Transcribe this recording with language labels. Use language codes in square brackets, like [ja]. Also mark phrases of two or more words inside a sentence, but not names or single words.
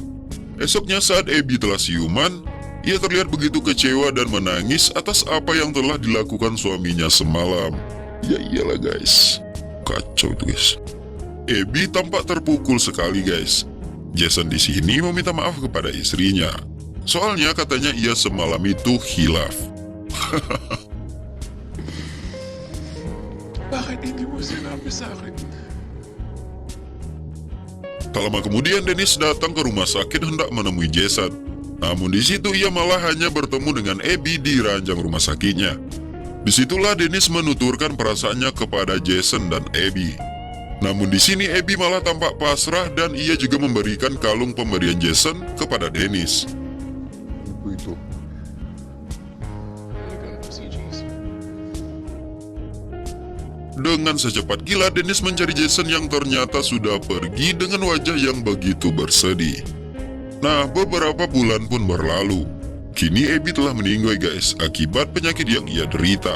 [id] Esoknya saat Abby telah siuman, ia terlihat begitu kecewa dan menangis atas apa yang telah dilakukan suaminya semalam. Ya iyalah guys, kacau itu guys. Abby tampak terpukul sekali guys. Jason di sini meminta maaf kepada istrinya. Soalnya katanya ia semalam itu khilaf. [tl] Bakit hindi mo sinabi sa akin? [id] Tak lama kemudian Dennis datang ke rumah sakit hendak menemui Jason. Namun di situ ia malah hanya bertemu dengan Abby di ranjang rumah sakitnya. Disitulah Dennis menuturkan perasaannya kepada Jason dan Abby. Namun di sini Abby malah tampak pasrah dan ia juga memberikan kalung pemberian Jason kepada Dennis. [tl] Ano po ito? Talaga po si Jason. [id] Dengan secepat kilat Dennis mencari Jason yang ternyata sudah pergi dengan wajah yang begitu bersedih. Nah, beberapa bulan pun berlalu. Kini Abby telah meninggal guys, akibat penyakit yang ia derita.